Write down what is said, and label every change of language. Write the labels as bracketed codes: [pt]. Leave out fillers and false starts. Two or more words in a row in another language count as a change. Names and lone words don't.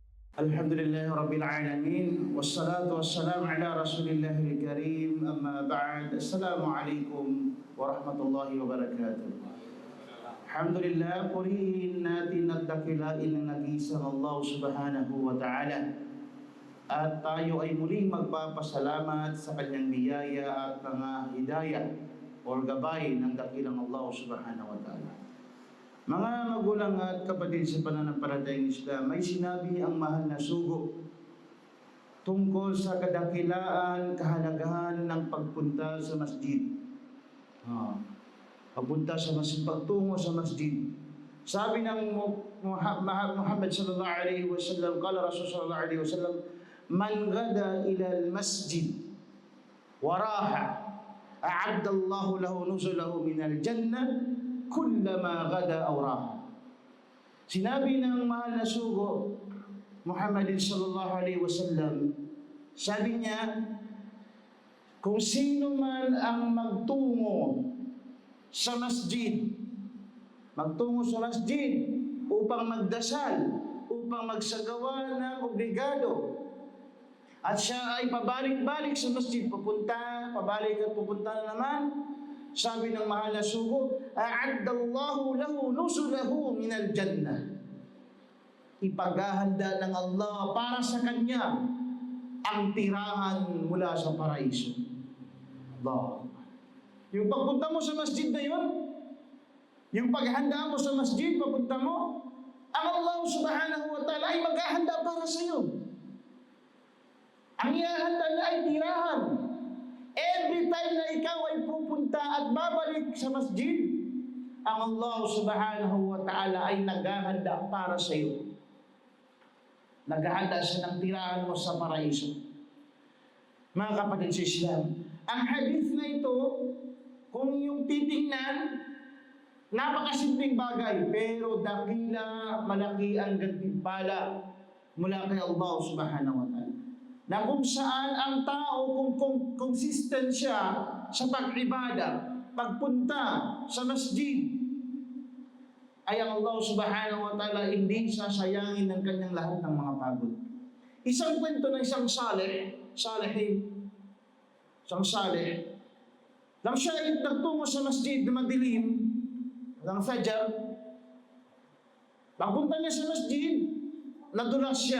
[ar] الحمد لله رب العالمين والصلاة والسلام على رسول الله الكريم أما بعد. السلام عليكم ورحمة الله وبركاته. [tl] Alhamdulillah, purihin natin at dakilain ng nag-iisang Allah [ar] سبحانه وتعالى. [tl] At tayo ay muling magpapasalamat sa kanyang biyaya at mga hidayah o gabay ng dakilang Allah [ar] سبحانه وتعالى. [tl] Mga magulang at kapatid sa pananampalatayang Islam, may sinabi ang mahal na sugo tungkol sa kadakilaan, kahalagahan ng pagpunta sa masjid. Pagpunta sa masjid, pagtungo sa masjid. Sabi ng [ar] محمد صلى الله عليه وسلم قال رسول صلى الله عليه وسلم من غدا إلى المسجد وراح أعد الله له نزله من الجنة كلما غدا أو راح. [tl] Sinabi ng mahal na sugo Muhammad [ar] صلى الله عليه وسلم, [tl] sabi niya, kung sino man ang magtungo sa masjid upang magdasal, upang magsagawa ng obligado, at siya ay pabalik-balik sa masjid, pabalik at pupunta na naman, sabi ng mahal na sugo, [ar] أعد الله له نزله من الجنة. [tl] Ipaghahanda ng Allah para sa kanya ang tirahan mula sa paraiso. Allah. Yung pagpunta mo sa masjid na yun, yung paghanda mo sa masjid, papunta mo, ang Allah [ar] سبحانه وتعالى [tl] ay maghahanda para sa iyo. Ang ihahanda niya ay tirahan. [en] Every time [tl] na ikaw ay pupunta at babalik sa masjid, ang Allah [ar] سبحانه وتعالى [tl] ay naghahanda para sa iyo. Naghahanda siya ng tirahan mo sa paraiso. Mga kapatid sa Islam, ang hadith na ito, kung yung titingnan, napakasimpleng bagay, pero dakila, malaki ang gantimpala mula kay Allah [ar] سبحانه وتعالى. [tl] Na kung saan ang tao, kung consistent siya sa pag-ibada, pagpunta sa masjid, ay ang Allah [ar] سبحانه وتعالى [tl] hindi sasayangin ng kanyang lahat ng mga pagod. Isang kwento ng isang saleh, nang siya ay nagtungo sa masjid na madilim, ng Fajr, pagpunta niya sa masjid, nadulas siya.